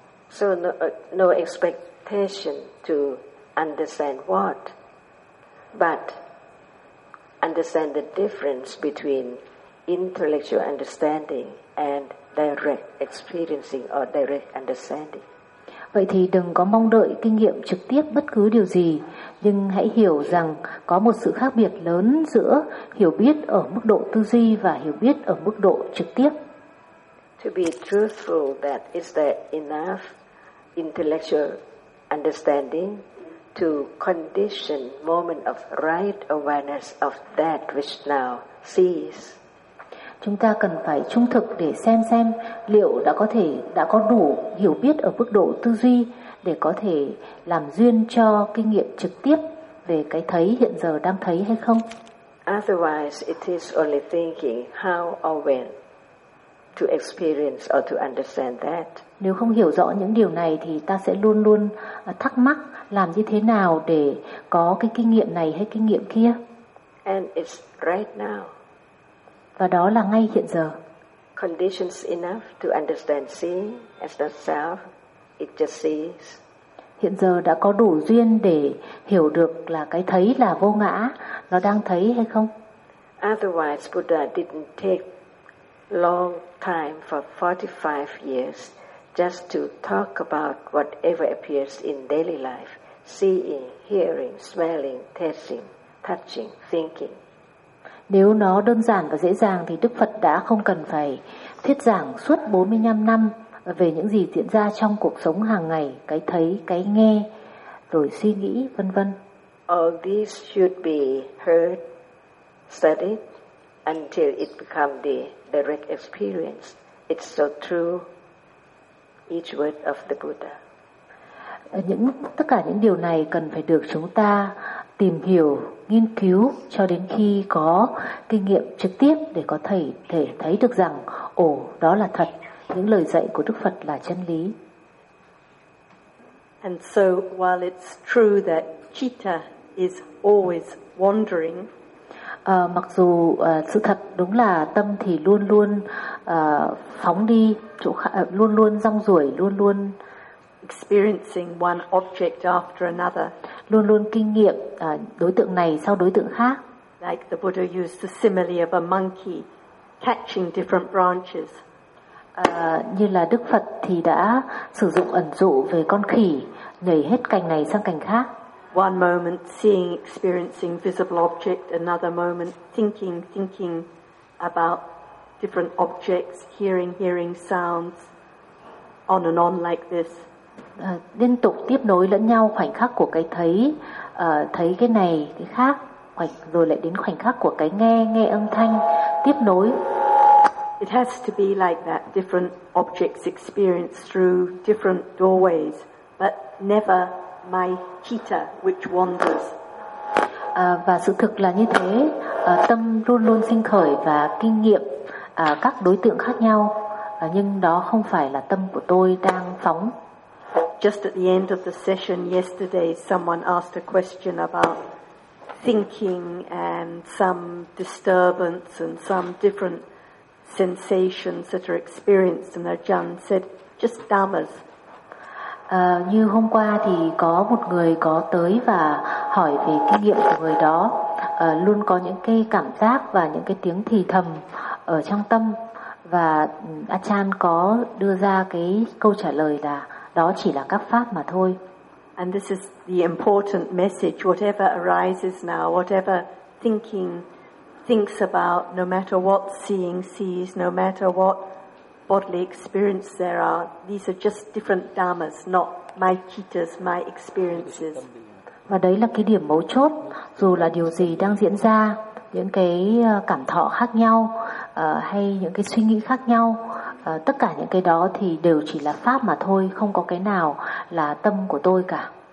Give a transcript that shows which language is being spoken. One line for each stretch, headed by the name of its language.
English: So no expectation to understand what, but understand the difference between intellectual understanding and direct experiencing or direct understanding.
Vietnamese: Vậy thì đừng có mong đợi kinh nghiệm trực tiếp bất cứ điều gì, nhưng hãy hiểu rằng có một sự khác biệt lớn giữa hiểu biết ở mức độ tư duy và hiểu biết ở mức độ trực tiếp.
English: to be truthful, that is there enough intellectual understanding to condition moment of right awareness of that which now sees.
Vietnamese: Chúng ta cần phải trung thực để xem liệu đã có đủ hiểu biết ở mức độ tư duy để có thể làm duyên cho kinh nghiệm trực tiếp về cái thấy hiện giờ đang thấy hay không.
English: Otherwise, it is only thinking how or when to experience or to understand that.
Vietnamese: Nếu không hiểu rõ những điều này thì ta sẽ luôn luôn thắc mắc làm như thế nào để có cái kinh nghiệm này hay kinh nghiệm kia.
English: And it's right now.
Vietnamese: Và đó là ngay hiện giờ.
English: Conditions enough to understand seeing as the self, it just sees.
Vietnamese: Hiện giờ đã có đủ duyên để hiểu được là cái thấy là vô ngã, nó đang thấy hay không?
English: Otherwise, Buddha didn't take long time for 45 years just to talk about whatever appears in daily life, seeing, hearing, smelling, tasting, touching, thinking.
Vietnamese: Nếu nó đơn giản và dễ dàng thì Đức Phật đã không cần phải thuyết giảng suốt 45 năm về những gì diễn ra trong cuộc sống hàng ngày, cái thấy, cái nghe, rồi suy nghĩ, vân vân.
English: All these should be heard, studied until it become the direct experience. It's so true, each word of the Buddha.
Vietnamese: Tất cả những điều này cần phải được chúng ta tìm hiểu, nghiên cứu cho đến khi có kinh nghiệm trực tiếp để có thể thấy được rằng ồ, đó là thật. Những lời dạy của Đức Phật là chân lý.
English: And so while it's true that citta is always wandering,
Vietnamese: mặc dù sự thật đúng là tâm thì luôn luôn phóng đi chỗ luôn luôn rong ruổi, luôn luôn
English: experiencing one object after another,
Vietnamese: luôn luôn kinh nghiệm đối tượng này sau đối tượng khác.
English: Like the Buddha used the simile of a monkey catching different branches.
Vietnamese: Như là Đức Phật thì đã sử dụng ẩn dụ về con khỉ nhảy hết cành này sang cành khác.
English: One moment seeing, experiencing visible object, another moment thinking about different objects, hearing sounds, on and on like this.
Vietnamese: Liên tục tiếp nối lẫn nhau khoảnh khắc của cái thấy, thấy cái này cái khác, rồi lại đến khoảnh khắc của cái nghe âm thanh tiếp nối.
English: It has to be like that, different objects experienced through different doorways, but never my citta which wanders.
Vietnamese: Và sự thực là như thế, tâm luôn luôn sinh khởi và kinh nghiệm các đối tượng khác nhau, nhưng đó không phải là tâm của tôi đang phóng.
English: Just at the end of the session yesterday, someone asked a question about thinking and some disturbance and some different sensations that are experienced, and Ajahn said, just dhammas.
Vietnamese: Như hôm qua thì có một người có tới và hỏi về kinh nghiệm của người đó, luôn có những cái cảm giác và những cái tiếng thì thầm ở trong tâm, và Ajahn có đưa ra cái câu trả lời là đó chỉ là các pháp mà thôi.
English: And this is the important message, whatever arises now, whatever thinks about, no matter what seeing sees, no matter what bodily experience there are, these are just different dhammas, not my cittas, my experiences.
Vietnamese: Và đấy là cái điểm mấu chốt, dù là điều gì đang diễn ra, những cái cảm thọ khác nhau hay những cái suy nghĩ khác nhau, tất cả những cái đó thì đều chỉ là pháp mà thôi, không có cái nào là tâm của tôi cả.